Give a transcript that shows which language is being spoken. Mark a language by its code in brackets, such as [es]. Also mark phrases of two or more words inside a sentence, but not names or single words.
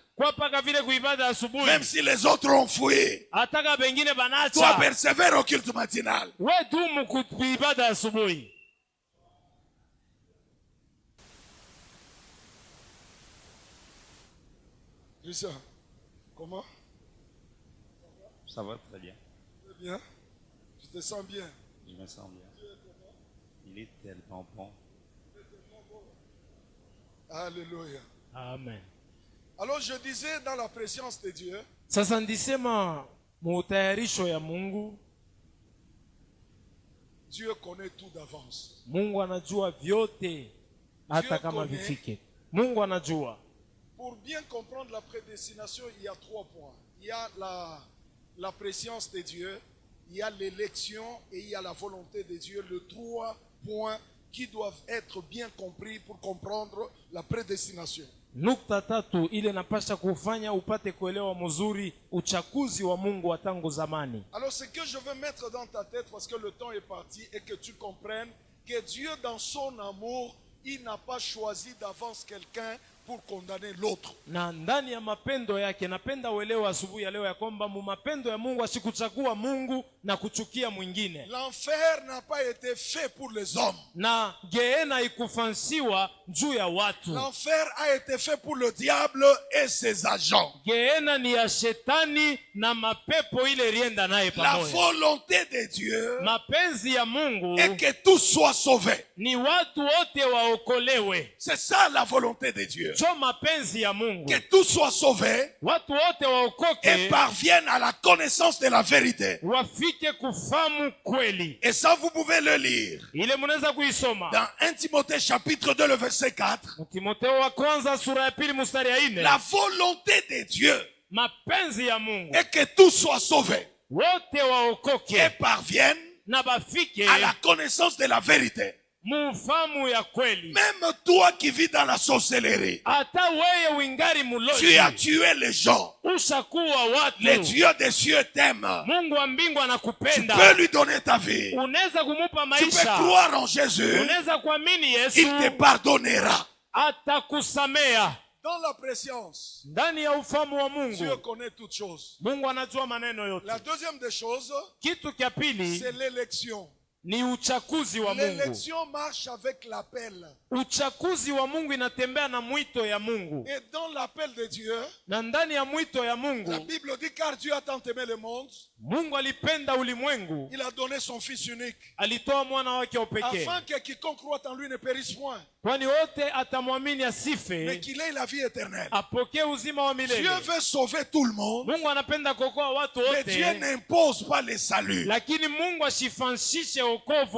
[sw] kwa paka vile kuibada asubuhi, [fr] Même si les autres ont fouillé. [sw] ataka bengine [fr] Toi, [sw] banacha, [fr] persévère au culte matinal. [sw] we dumu kuibada asubuhi. [fr] Christian, comment? Ça va très bien. Très bien. Tu te sens bien? Je me sens bien. Il est tellement bon. Alléluia. Amen. Alors je disais dans la préscience de Dieu, [sw] Sasa ndisema mutayarisho ya Mungu, [fr] Dieu connaît tout d'avance. [sw] Mungu anajua vyote hata kama [fr] connaît. [sw] vifike. Mungu anajua. [fr] Pour bien comprendre la prédestination, il y a 3 points. Il y a la préscience de Dieu, il y a l'élection et il y a la volonté de Dieu. Les 3 points qui doivent être bien compris pour comprendre la prédestination. [sw] Nukta tatu ile napasha kufanya upate kuelewa mzuri uchaguzi wa Mungu wa tangu zamani. [fr] Alors ce que je veux mettre dans ta tête, parce que le temps est parti, et que tu comprennes que Dieu dans son amour, il n'a pas choisi d'avance quelqu'un pour condamner l'autre. [sw] Na ndani ya mapendo yake, napenda uelewe asubuhi ya leo ya kwamba mu mapendo ya Mungu asikuchagua Mungu na kuchukia mwingine. [fr] L'enfer n'a pas été fait pour les hommes. [sw] Na geena ikufansiwa juu ya watu. [fr] L'enfer a été fait pour le diable et ses agents. [sw] Geena ni ya shetani na mapepo ile rienda naye [fr] La [sw] pamoja. [fr] volonté de Dieu [sw] Mapenzi ya Mungu [fr] est que tous soient sauvés. [sw] ni watu wote waokolewe. [fr] C'est ça la volonté de Dieu. [sw] Jo mapenzi ya Mungu, [fr] Que tous soient sauvés [sw] watu wote [fr] et [sw] waokoke, [fr] parviennent à la connaissance de la vérité. [sw] wafike mufike kufamu kweli. [fr] Et ça, vous pouvez le lire. [sw] Ile munaweza kuisoma [fr] Dans 1 Timothée chapitre 2, le verset 4. [sw] Timotheo wa kwanza sura ya pili mstari ya 4. [fr] La volonté de Dieu [sw] Mapenzi ya Mungu [fr] est que tous soient sauvés [sw] wote [fr] et [sw] waokoke [fr] parviennent [sw] na bafike [fr] à la connaissance de la vérité. [sw] mufamu ya kweli. [fr] Même toi qui vis dans la sorcellerie, [sw] Hata weye wingari [fr] tu [sw] muloji [fr] as tué les gens. [sw] ushakuwa watu. [fr] Le Dieu des cieux t'aime. [sw] Mungu wa mbingu [fr] Tu [sw] anakupenda. [fr] peux lui donner ta vie. [sw] Unaweza kumupa [fr] Tu peux [sw] maisha. [fr] croire en Jésus. [sw] Unaweza kuamini Yesu. [fr] Il te pardonnera. [sw] Atakusamea. [fr] Dans la préscience, [sw] Ndani ya ufamu wa [fr] Dieu [sw] Mungu, [fr] connaît toutes choses. [sw] Mungu anajua maneno yote. [fr] La deuxième des choses, [sw] Kitu kia pili [fr] c'est l'élection. [sw] ni uchakuzi wa Mungu. [fr] L'élection marche avec l'appel. [sw] Uchakuzi wa Mungu inatembea na mwito ya Mungu. [fr] Et dans l'appel de Dieu, [sw] Na ndani ya mwito ya [fr] la [sw] Mungu, [fr] Bible dit car Dieu a tant aimé le monde, [sw] Mungu alipenda ulimwengu, [fr] il a donné son Fils unique, [sw] alitoa mwana wake wa pekee, [fr] afin que quiconque croit en lui ne périsse point, [sw] kwani wote atamwamini [fr] mais [sw] asife, [fr] qu'il ait la vie éternelle. [sw] apokee uzima wa [fr] Dieu [sw] milele. [fr] veut sauver tout le monde, [sw] Mungu anapenda kuokoa watu [fr] mais Dieu [sw] wote, [fr] n'impose pas le salut. [sw] lakini Mungu asifanshishe wokovu